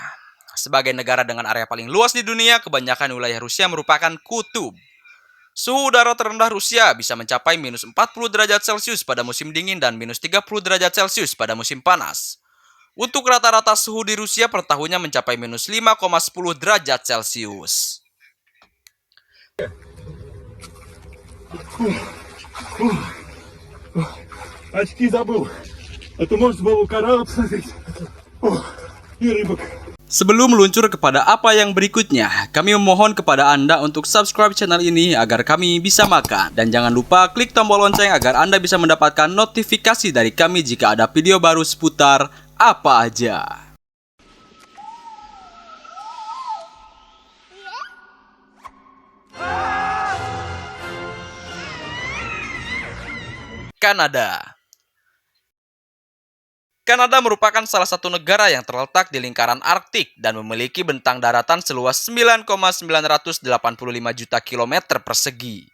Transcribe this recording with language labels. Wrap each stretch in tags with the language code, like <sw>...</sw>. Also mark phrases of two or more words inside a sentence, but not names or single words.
<id>Sebagai negara dengan area paling luas di dunia, kebanyakan wilayah Rusia merupakan kutub. Suhu udara terendah Rusia bisa mencapai minus 40 derajat Celcius pada musim dingin dan minus 30 derajat Celcius pada musim panas. Untuk rata-rata suhu di Rusia per tahunnya mencapai minus 5,10 derajat Celcius.</id> <ru>Очки забыл. А то можно было коралл посмотреть. И рыбок.</ru> <id>Sebelum meluncur kepada apa yang berikutnya, kami memohon kepada Anda untuk</id> <en>subscribe channel</en> <id>ini agar kami bisa makan. Dan jangan lupa klik tombol lonceng agar Anda bisa mendapatkan notifikasi dari kami jika ada video baru seputar apa aja. Kanada merupakan salah satu negara yang terletak di lingkaran Arktik dan memiliki bentang daratan seluas 9,985 juta kilometer persegi.</id>